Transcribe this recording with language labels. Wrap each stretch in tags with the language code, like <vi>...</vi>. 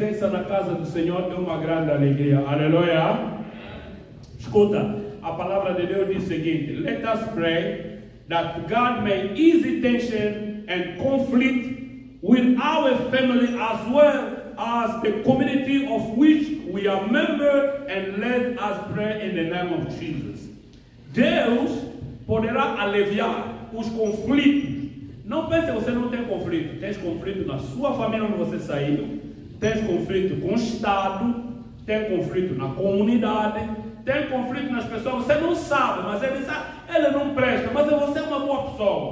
<pt>Na casa do Senhor é uma grande alegria. Aleluia. Escuta, a palavra de Deus diz o seguinte:</pt> <en>let us pray that God may ease tension and conflict with our family as well as the community of which we are members, and let us pray in the name of Jesus.</en> <pt>Deus poderá aliviar os conflitos. Não pense que você não tem conflito. Tem conflito na sua família onde você saiu. Tem conflito com o Estado, tem conflito na comunidade, tem conflito nas pessoas. Você não sabe, mas ele diz, ele não presta, mas você é uma boa pessoa.</pt>